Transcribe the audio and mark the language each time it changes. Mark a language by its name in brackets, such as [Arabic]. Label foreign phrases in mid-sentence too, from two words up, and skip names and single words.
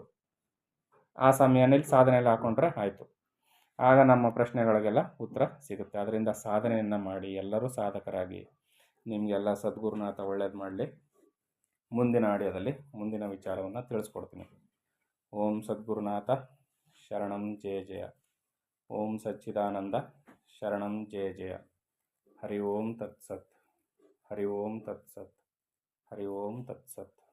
[Kannada] ಆ ಸಮಯದಲ್ಲಿ ಸಾಧನೆಯಲ್ಲಿ ಹಾಕೊಂಡ್ರೆ ಆಯಿತು. ಆಗ ನಮ್ಮ ಪ್ರಶ್ನೆಗಳಿಗೆಲ್ಲ ಉತ್ತರ ಸಿಗುತ್ತೆ. ಅದರಿಂದ ಸಾಧನೆಯನ್ನು ಮಾಡಿ, ಎಲ್ಲರೂ ಸಾಧಕರಾಗಿ. ನಿಮಗೆಲ್ಲ ಸದ್ಗುರುನಾಥ ಒಳ್ಳೇದು ಮಾಡಲಿ. ಮುಂದಿನ ಆಡಿಯೋದಲ್ಲಿ ಮುಂದಿನ ವಿಚಾರವನ್ನು ತಿಳಿಸ್ಕೊಡ್ತೀನಿ. [Sanskrit] ಓಂ ಸದ್ಗುರುನಾಥ ಶರಣಂ ಜಯ ಜಯ. ಓಂ ಸಚ್ಚಿದಾನಂದ ಶರಣಂ ಜಯ ಜಯ. ಹರಿ ಓಂ ತತ್ಸತ್. ಹರಿ ಓಂ ತತ್ಸತ್. ಹರಿ ಓಂ ತತ್ಸತ್.